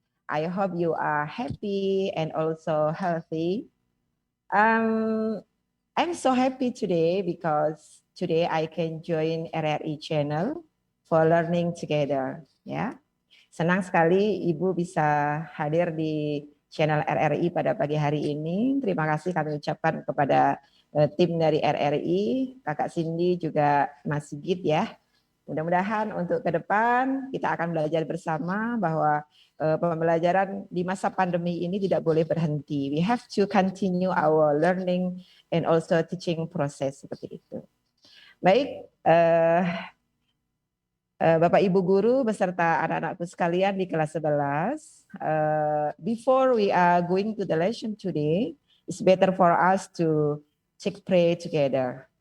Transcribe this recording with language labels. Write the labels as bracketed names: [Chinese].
[English] I hope you are happy and also healthy. I'm so happy today because today I can join RRI channel for learning together. [Indonesian] Ya, senang sekali Ibu bisa hadir di channel RRI pada pagi hari ini. Terima kasih kami ucapkan kepada tim dari RRI, Kakak Cindy juga Mas Sigit ya. Mudah-mudahan untuk ke depan kita akan belajar bersama bahwa pembelajaran di masa pandemi ini tidak boleh berhenti. [English] We have to continue our learning and also teaching process [Indonesian] seperti itu. Baik, Bapak Ibu guru beserta anak-anakku sekalian di kelas 11. [English] Before we are going to the lesson today, it's better for us to pray together.